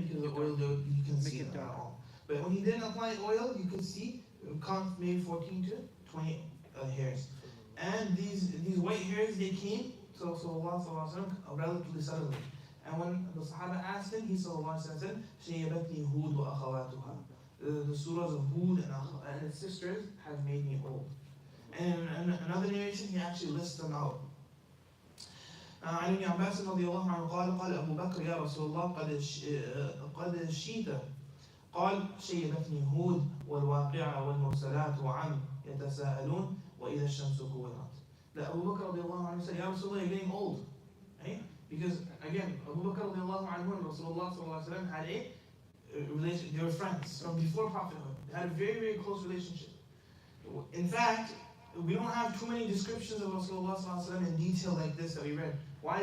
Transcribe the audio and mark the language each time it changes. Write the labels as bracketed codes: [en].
[en] Because the oil, you can see them at all. But when he didn't apply oil, you could see, count maybe 14 to 20 hairs. And these white hairs, they came to Rasulullah relatively suddenly. And when the Sahaba asked him, he said, [ar] "Shayabatni Hud wa akhawatuha." [en] The surahs of Hud and its sisters have made me old. And in another narration, he actually lists them out. [ar] عن ابن عباس رضي الله عنه قال أبو بكر يا رسول الله قد شيت قال شيبتني هود والواقعة والمرسلات وعم يتساءلون وإذا الشمس كورت. [en] That Abu Bakr [ar] رضي الله عنه [en] said, Ya Rasulullah, you're getting old. Right? Because again, Abu Bakr [ar] رضي الله عنه [en] and Rasulullah [ar] صلى الله عليه وسلم [en] had a relation, they were friends from before prophethood. They had a very, very close relationship. In fact, we don't have too many descriptions of Rasulullah sallallahu alaihi wasallam in detail like this that we read. Why?